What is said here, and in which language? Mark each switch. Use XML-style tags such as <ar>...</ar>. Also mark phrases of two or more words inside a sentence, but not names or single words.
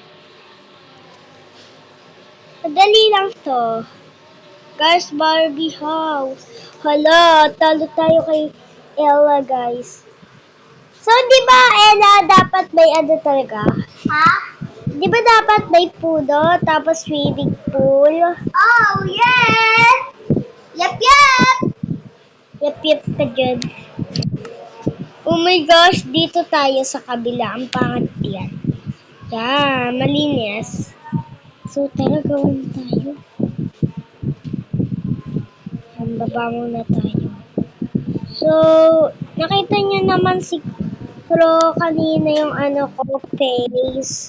<tl>Madali lang to.</tl> <en>Guys, Barbie house.</en> <tl>Hala, talo tayo kay Ella, guys. So, di ba, Ella, dapat may ano talaga? Ha? Di ba dapat may puno, tapos</tl> <en>swimming pool? Oh, yes! Yep, yep! Yep, yep</en> <tl>ka dyan.</tl> <en>Oh my gosh,</en> <tl>dito tayo sa kabila. Ang pangat yan. Yan, malinis. So, tara, gawin tayo. Yan, baba muna tayo. So, nakita nyo naman siguro kanina yung ano ko, face.</tl>